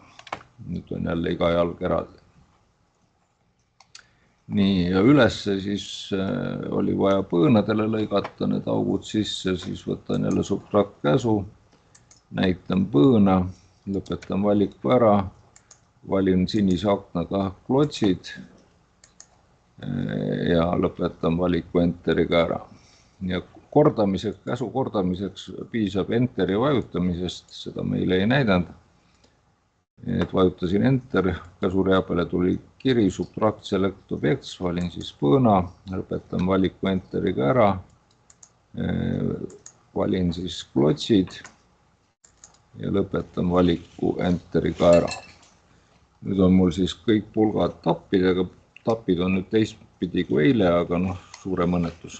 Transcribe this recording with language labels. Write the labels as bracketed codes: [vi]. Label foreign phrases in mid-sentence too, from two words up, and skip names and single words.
[et] Nüüd on jälle iga jalg eraldi. Nii, ja ülesse siis oli vaja põõnadele lõigata need augud sisse, siis võtan jälle subtract käsu, näitan põõna, lõpetan valiku ära, valin sinise aknaga klotsid ja lõpetan valiku enteriga ära. Ja kordamiseks, käsu kordamiseks piisab enteri vajutamisest, seda meile ei näidanud. Et vajutasin enter, käsurea peale tuli kiri, [en] subtract select objects, [et] valin siis põõna, lõpetan valiku enteriga ära, valin siis klotsid ja lõpetan valiku enteriga ära. Nüüd on mul siis kõik pulgad tappidega, tapid on nüüd teistpidi kui eile, aga suurem õnnetus.